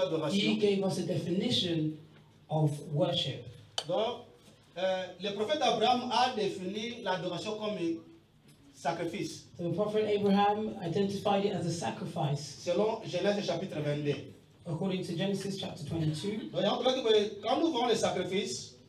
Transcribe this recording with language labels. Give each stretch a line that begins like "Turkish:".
English: He gave us a definition of worship.
French: Donc, le prophète Abraham a défini l'adoration comme sacrifice.
English: So the prophet Abraham identified it as a sacrifice.
French: Selon Genèse chapitre 22.
English: According to Genesis chapter 22.
French: Donc, quand nous voyons les sacrifices,